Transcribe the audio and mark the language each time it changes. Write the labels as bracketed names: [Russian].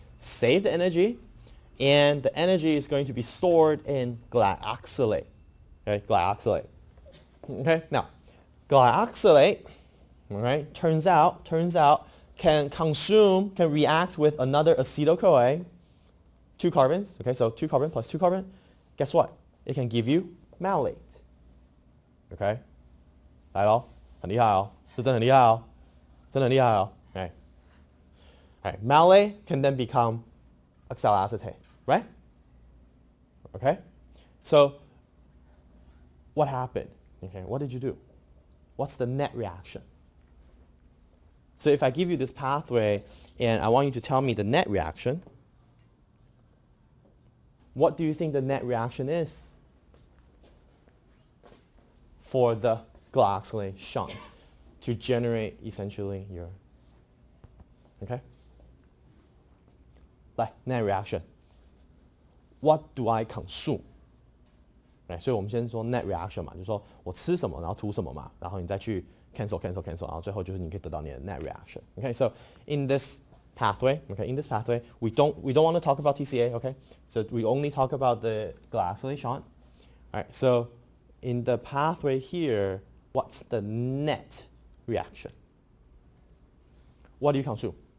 [English] Save the energy, and the energy is going to be stored in glyoxylate, okay? Glyoxylate. Okay, now glyoxylate, alright, turns out can react with another acetyl-CoA, 2 carbons, okay, so 2 carbon plus 2 carbon, guess what? It can give you malate. Okay? [Chinese] 来咯，很厉害哦，这真的很厉害哦，真的很厉害哦。 [English] Okay. All right. Malate can then become oxaloacetate, right? Okay. So what happened? Okay. What did you do? What's the net reaction? So if I give you this pathway and I want you to tell me the net reaction, what do you think the net reaction is for the glyoxylate shunt to generate essentially your, okay? Like net reaction. What do I consume? [Chinese] 所以我们先说 net reaction 嘛，就是说我吃什么，然后吐什么嘛，然后你再去 cancel， 然后最后就是你可以得到你的 net reaction. [English] Okay, so in this pathway, we don't want to talk about TCA. Okay, so we only talk about the glyoxylate shunt. All right, so in the pathway here, what's the net reaction? What do you consume?